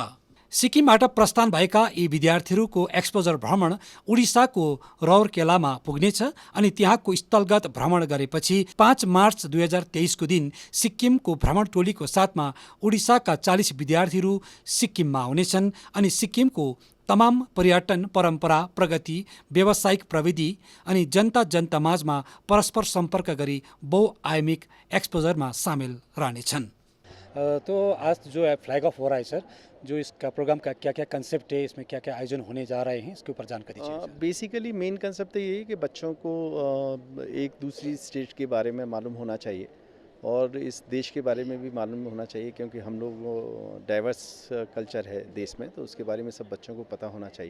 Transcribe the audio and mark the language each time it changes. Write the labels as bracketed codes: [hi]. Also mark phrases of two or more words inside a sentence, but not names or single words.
[ne] सिक्किमबाट प्रस्थान भएका यी विद्यार्थीहरूको एक्सपोजर भ्रमण उडिसाको रौरकेलामा पुग्नेछ अनि त्यहाँको स्थलगत भ्रमण गरेपछि 5 मार्च 2023 को दिन सिक्किमको भ्रमण टोलीको साथमा उडिसाका 40 विद्यार्थीहरू सिक्किममा आउनेछन् अनि सिक्किमको तमाम पर्यटन, परम्परा, प्रगति, व्यावसायिक प्रविधि अनि जनता माझमा परस्पर सम्पर्क गरी बहुआयामिक एक्सपोजरमा सामेल रहनेछन्। [hi] तो आज जो है [en] flag off [hi] हो रहा है सर, जो इसका प्रोग्राम का क्या क्या कंसेप्ट है, इसमें क्या क्या आयोजन होने जा रहे हैं, इसके ऊपर जानकारी चाहिए। [en] basically main concept [hi] तो ये है कि बच्चों को एक दूसरी स्टेट के बारे में मालूम होना चाहिए और इस देश के बारे में भी मालूम होना चाहिए, क्योंकि हम लोग [en] diverse culture [hi] है देश में, तो उसके बारे में सब बच्चों को पता होना चाहिए।